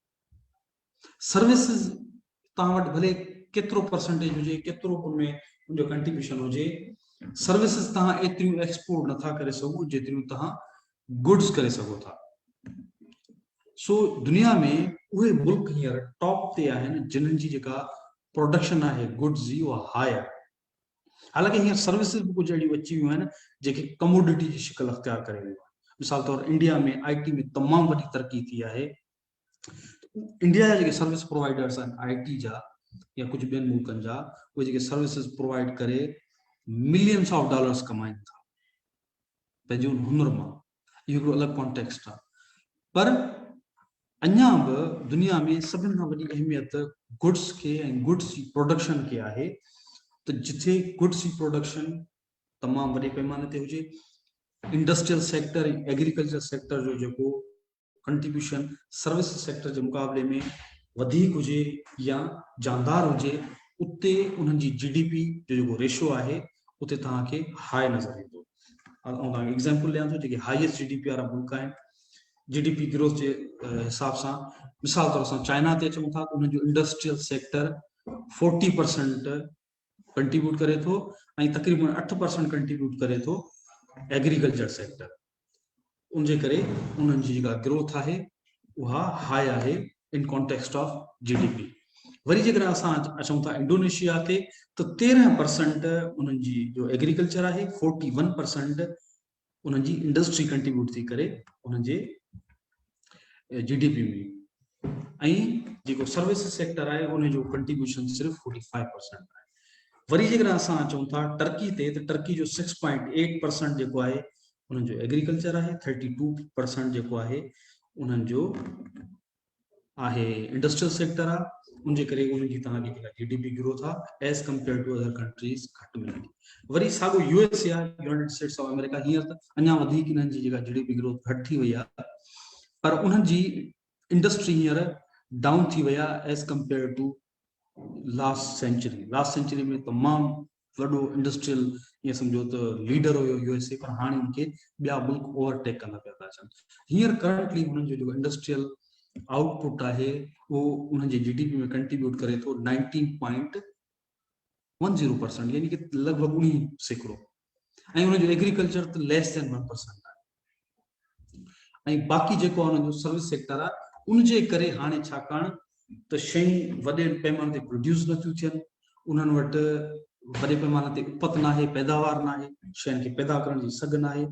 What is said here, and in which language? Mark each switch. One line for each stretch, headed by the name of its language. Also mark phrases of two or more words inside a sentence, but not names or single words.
Sindhi: सर्विसिस तव्हां वटि भले केतिरो परसेंटेज हुजे, केतिरो उनमें उनजो कंट्रीब्यूशन हुजे, सर्विसिस तव्हां एतिरियूं एक्सपोर्ट नथा करे सघो जेतिरियूं तव्हां गुड्स करे सघो था। सो दुनिया में उहे मुल्क हींअर टॉप ते आहिनि जिन्हनि जी जेका प्रोडक्शन आहे गुड्स जी उहा हाई आहे। हालांकि हींअर सर्विसिस बि कुझु अहिड़ियूं अची वियूं आहिनि जेके कमोडिटी जी शिकल अख़्तियार करे वियूं आहिनि। मिसाल तौर इंडिया में आईटी में तमामु वॾी तरक़ी थी आहे। इंडिया जा जेके
English: service providers
Sindhi: आहिनि आईटी जा या कुझु ॿियनि मुल्कनि जा, उहे जेके
English: services provide
Sindhi: करे
English: millions of dollars
Sindhi: कमाइनि था पंहिंजे उन हुनर मां। इहो हिकिड़ो अलॻि कॉन्टेक्स्ट आहे। पर अञा बि दुनिया में सभिनि खां वॾी अहमियत गुड्स खे ऐं गुड्स जी प्रोडक्शन खे आहे। त जिथे गुड्स जी प्रोडक्शन तमामु वॾे पैमाने ते हुजे,
English: industrial sector
Sindhi: ऐं
English: agriculture sector
Sindhi: जो जेको कंट्रीब्यूशन
English: service sector
Sindhi: जे मुक़ाबले में वधीक हुजे या जानदार हुजे, उते उन्हनि जी जीडीपी जो जेको रेशो आहे उते तव्हांखे हाई नज़र ईंदो। ऐं तव्हांखे एग्ज़ाम्पल ॾियां थो, जेके
English: highest GDP
Sindhi: वारा मुल्क आहिनि
English: GDP growth
Sindhi: जे हिसाब सां, मिसाल तौर असां चाइना ते अचूं था त उन्हनि जो
English: industrial sector
Sindhi: 40% कंट्रीब्यूट करे थो, ऐं तक़रीबन 8% कंट्रीब्यूट करे थो
English: agriculture sector.
Sindhi: उनजे करे उन्हनि जी जेका ग्रोथ आहे उहा हाई आहे
English: in context of GDP.
Sindhi: वरी जेकॾहिं असां अचूं था इंडोनेशिया ते त 13% उन्हनि जी जो एग्रीकल्चर आहे, 41% उन जी इंडस्ट्री कंट्रीब्यूट थी करे उन जे GDP में ऐं जेको
English: service sector
Sindhi: आहे उन जो कंट्रीब्यूशन सिर्फ़ 45% आहे। वरी जेकर असां अचूं था टर्की ते त टर्की जो 6.8% जेको आहे उन्हनि जो एग्रीकल्चर आहे, 32% जेको आहे उन्हनि जो आहे
English: industrial sector
Sindhi: आहे। उनजे करे उनजी तव्हांजी जेका
English: GDP growth
Sindhi: आहे
English: as compare to other countries
Sindhi: घटि मिलंदी। वरी साॻियो US आहे, यूनाइटेड स्टेट्स ऑफ अमेरिका, हींअर त अञा वधीक इन्हनि जी जेका
English: GDP growth
Sindhi: घटि थी वई आहे, पर उन्हनि जी इंडस्ट्री हींअर डाउन थी वई आहे
English: as compare to last century
Sindhi: में तमामु वॾो इंडस्ट्रियल ईअं सम्झो त लीडर हुयो USA, पर हाणे उनखे ॿिया मुल्क ओवरटेक कंदा पिया था अचनि। हींअर करंटली हुननि जो जेको
English: industrial output
Sindhi: आहे वो उन्हनि जे GDP में कंट्रीब्यूट करे थो 19.10%, यानी कि लगभग 19%। ऐं उनजो एग्रीकल्चर त
English: less than
Sindhi: 1% आहे। ऐं बाक़ी जेको आहे उनजो
English: service sector
Sindhi: आहे उनजे करे हाणे छाकाणि त शयूं वॾे पैमाने ते प्रोड्यूस नथियूं थियनि, उन्हनि वटि वॾे पैमाने ते उपत न आहे, पैदावार न आहे, शयुनि खे पैदा करण जी सघ न आहे।